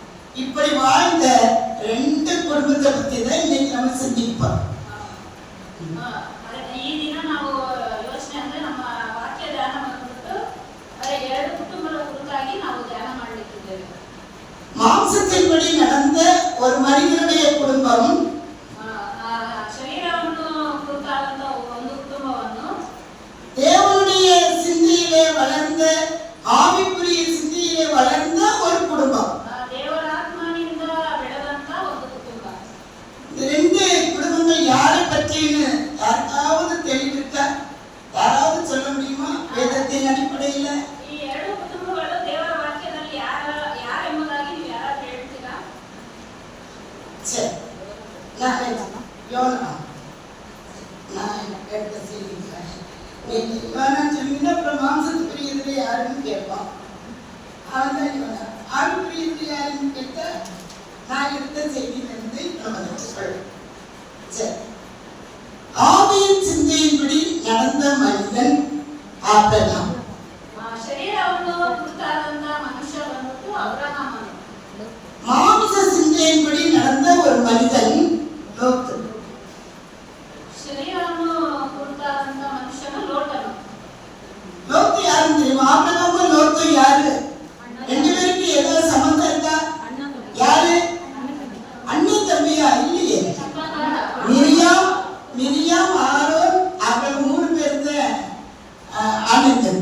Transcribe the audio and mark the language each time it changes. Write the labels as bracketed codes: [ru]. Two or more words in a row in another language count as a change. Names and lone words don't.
[ta] இப்படி வாழ்ந்த 2 குடும்பத்தை பத்தி தான் இன்னைக்கு நம்ம சிந்திப்போம். [kn] ಈ ದಿನ ನಾವು ಯೋಚನೆ ಅಂದ್ರೆ ನಮ್ಮ ವಾಕ್ಯ ಧ್ಯಾನ ಬಂದ್ಬಿಟ್ಟು 2 ಕುಟುಂಬದ ಕುರಿತಾಗಿ ನಾವು ಧ್ಯಾನ ಮಾಡಲಿಕ್ಕಿದ್ದೇವೆ. [ta] மாம்சத்தின்படி நடந்த ஒரு மனிதனுடைய குடும்பம், [kn] ಶರೀರವನ್ನು ಕುರಿತಾದಂತ ಒಂದು ಕುಟುಂಬವನ್ನು, [ta] தேவனுடைய சிந்தையிலே வளர்ந்த ஆவிக்குரிய சிந்தையிலே வளர்ந்த ஒரு குடும்பம். [kn] ದೇವರ ಆತ್ಮನಿಂದ ಬೆಳೆದಂತ ಒಂದು ಕುಟುಂಬ. [ta] இந்த 2 குடும்பங்கள் யாரை பற்றின்னு யாருக்காவது தெளிவிருக்கா? யாராவது சொல்ல முடியுமா? வேதத்தின் அடிப்படையில [kn] ಈ 2 ಕುಟುಂಬಗಳು ದೇವರ ವಾಕ್ಯದಲ್ಲಿ ಯಾರೆಂಬುದಾಗಿ ನೀವು ಯಾರಾದ್ರೂ ಹೇಳ್ತೀರಾ? [ta] சரி, யோனா, நான் கேட்ட செய்திக்கிறேன். நீங்க யோனா சொன்னீங்கன்னா அப்புறம் மாம்சத்துக்குரியதுல யாருன்னு கேட்பான். அவன் தான் யோனா. ஆவிக்குரியதுல யாருன்னு கேட்டா நான் எடுத்த செய்தியிலிருந்து நம்ம சொல்றேன். சரி, ஆவியின் சிந்தையின்படி நடந்த மனிதன் ஆபிரகாம். [kn] ಶರೀರವನ್ನು ಕುರಿತಾದಂತ ಮನುಷ್ಯ ಬಂದ್ಬಿಟ್ಟು ಅಬ್ರಹಾಮನು. [ta] மாம்ச சிந்தையின்படி நடந்த ஒரு மனிதன் லோத்து. [kn] ಶರೀರವನ್ನು ಕುರಿತಾದಂತ ಮನುಷ್ಯನು ಲೋಟನು. [ta] லோத்து யாருன்னு தெரியுமா? ஆபிரகாமும் லோத்தும் யாரு? 2 பேருக்கு ஏதாவது சம்பந்தம் இருக்கா? யாரு? அண்ணன் தம்பியா? இல்லையே. மிரியாம் ஆரோன் அவங்க 3 பேர் தான் அண்ணன் தம்பி.